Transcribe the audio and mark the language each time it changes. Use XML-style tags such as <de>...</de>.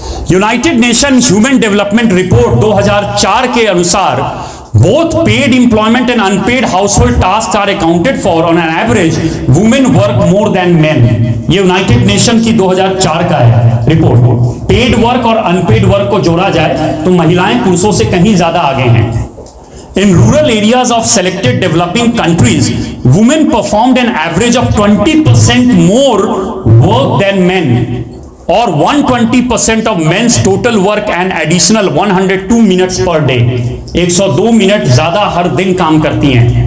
<en>United Nation Human Development Report 2004</en> <hi>के अनुसार</hi> <en>Both paid employment and unpaid household task are accounted for on an average women work more than men.</en> <hi>ये United nation की 2004 का है report. Paid work और unpaid work को जोड़ा जाए तो महिलाएं पुरुषों से कहीं ज्यादा आगे हैं।</hi> <en>In rural areas of selected developing countries, women performed an average of 20% more work than men. और 120% of men's total work and additional 102 minutes per day,</en> <hi>102 minute ज्यादा हर दिन काम करती हैं।</hi>